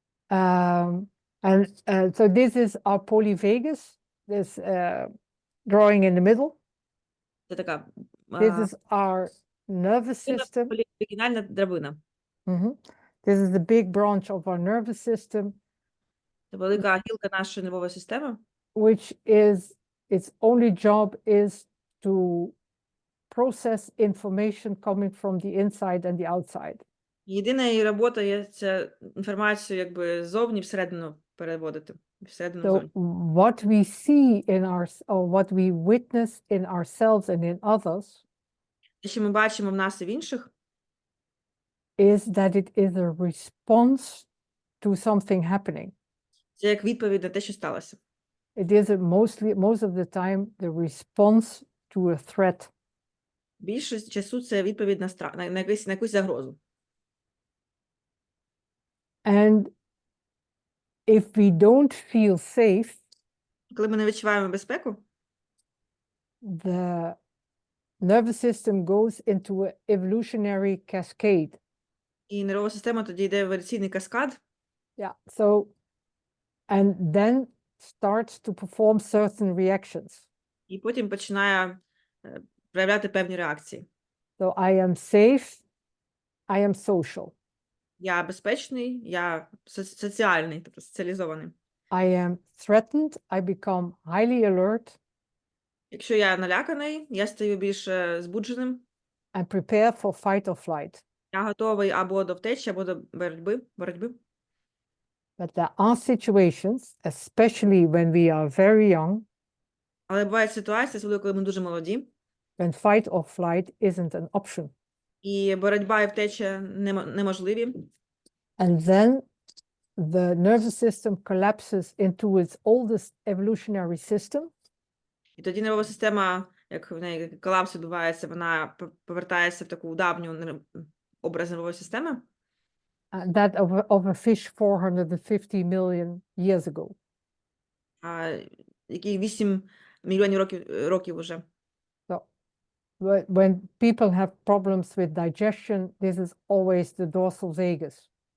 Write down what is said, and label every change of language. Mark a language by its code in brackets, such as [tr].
[en] And so this is our polyvagus, this drawing in the middle. [uk] Це така [en] This is our nervous system. [uk] полівагінальна драбина. [en] This is the big branch of our nervous system, [uk] Це велика гілка нашої нервової системи, [en] which is, its only job is to process information coming from the inside and the outside. [uk] Єдина її робота є ця інформацію якби ззовні всередину переводити, всередину [en] So [uk] зовні. [en] what we see in or what we witness in ourselves and in others [uk] Те, що ми бачимо в нас і в інших, [en] is that it is a response to something happening. [uk] це як відповідь на те, що сталося. [en] It is most of the time the response to a threat. [uk] Більшість часу це відповідь на якусь загрозу. [en] And if we don't feel safe, [uk] Коли ми не відчуваємо безпеку, [en] the nervous system goes into an evolutionary cascade. [uk] і нервова система тоді йде в еволюційний каскад, [en] Yeah. So, and then starts to perform certain reactions. [uk] і потім починає проявляти певні реакції. [en] So I am safe, I am social. [uk] Я безпечний, я соціальний, тобто соціалізований. [en] I am threatened, I become highly alert [uk] Якщо я наляканий, я стаю більш збудженим, [en] and prepare for fight or flight. [uk] я готовий або до втечі, або до боротьби. [en] But there are situations, especially when we are very young, [uk] Але бувають ситуації, особливо коли ми дуже молоді, [en] when fight or flight isn't an option. [uk] і боротьба і втеча неможливі. [en] And then the nervous system collapses into its oldest evolutionary system, [uk] І тоді нервова система, як в неї колапс відбувається, вона повертається в таку давню образ нервової системи, [en] that of a fish 450 million years ago. [uk] який 8 мільйонів років уже. [en] So when people have problems with digestion, this is always the dorsal vagus.